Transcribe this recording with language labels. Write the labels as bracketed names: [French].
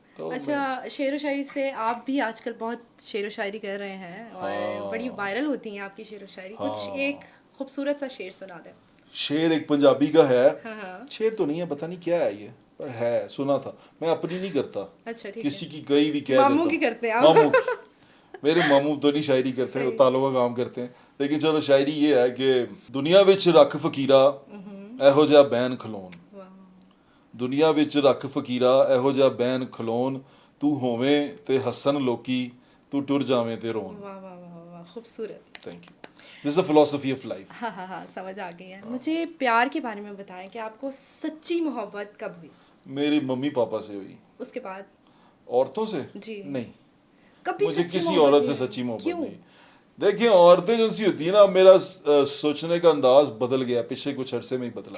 [Urdu] اچھا شعر و شاعری سے آپ بھی آج کل بہت شعر و شاعری کر رہے ہیں اور بڑی وائرل ہوتی ہیں آپ کی شعر و شاعری. کچھ ایک خوبصورت سا شعر سنا دیں. شعر ایک پنجابی کا ہے, شعر تو نہیں ہے, پتہ نہیں کیا ہے یہ, پر ہے, سنا تھا. میں اپنی نہیں کرتا, اچھا ٹھیک ہے, کسی کی کہیں بھی کہہ دیتا ہوں. ماموں کی کرتے ہیں ماموں کی. میرے ماموں تو نہیں شاعری کرتے, وہ تالوں کا کام کرتے ہیں. لیکن چلو شاعری یہ ہے کہ [Punjabi] دنیا وچ رکھ فقیرا ایہو جہا بین کھلون, دنیا وچ رکھ فقیرا ایہو جہا بین کھلون, تو ہوویں تے ہسن لوکی, تو ٹر جاویں تے رون. [Urdu] واہ واہ واہ واہ, خوبصورت. [English] Thank you. This is a philosophy of life. [Urdu] ہاں ہاں ہاں, سمجھ آ گئی ہے. مجھے پیار کے بارے میں بتائیں کہ آپ کو سچی محبت کب ہوئی؟ میری ممی پاپا سے ہوئی. اس کے بعد عورتوں سے جی نہیں, کبھی مجھے کسی عورت سے سچی محبت نہیں. دیکھیں عورتیں جو سی ہوتی ہیں نا, میرا سوچنے کا انداز بدل گیا پچھلے کچھ عرصے میں ہی بدلا.